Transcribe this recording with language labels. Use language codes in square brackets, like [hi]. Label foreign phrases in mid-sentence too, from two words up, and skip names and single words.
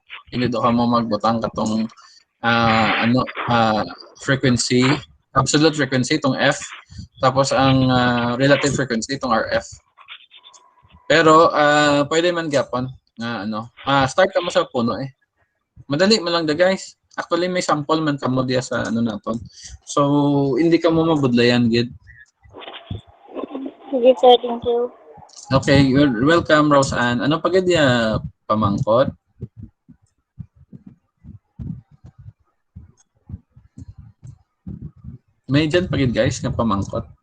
[hil] Hindi do ka mo magbutang katong frequency, [en] absolute frequency [hil] tong F, tapos ang [en] relative frequency [hil] tong RF. Pero pwede man gyapon nga start ka mo sa puno eh. Madali man lang da guys. Actually may sample man kamo diya sa naton. So hindi ka mo mabudlayan gid. Sige sir, [en] thank you. [hil] Okay, [en] you're welcome [hil] Roseanne. Ano pa gid ya pamangkot? May dyan pa gid guys nga pamangkot.